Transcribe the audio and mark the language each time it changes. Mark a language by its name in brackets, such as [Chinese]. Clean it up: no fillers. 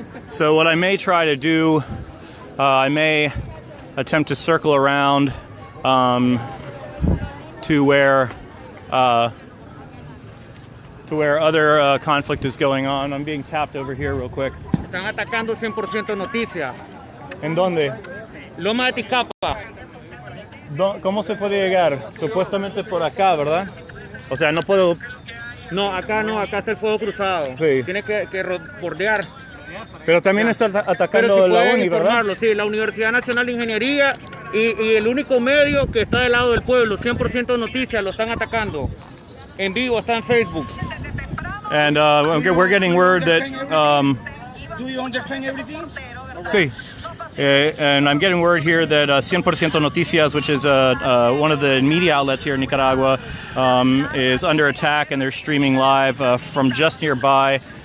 [English] So what I may try to do, I may attempt to circle around to where other conflict is going on. I'm being tapped over here real quick. [Spanish] Están atacando 100% noticias. ¿En dónde? Loma de Ticapa. ¿Cómo se puede llegar? Supuestamente por acá, ¿verdad? O sea, no puedo... No, acá está el fuego cruzado. Sí. Tiene que bordear. Pero también está atacando Pero si la pueden uni, ¿verdad? informarlo, sí, la Universidad Nacional de Ingeniería y el único medio que está del lado del pueblo, 100% noticias, lo están atacando. En vivo, está en Facebook. [English] And we're getting word that... Do you understand everything? [Spanish] Sí. [English] And I'm getting word here that 100% Noticias, which is one of the media outlets here in Nicaragua, is under attack, and they're streaming live from just nearby.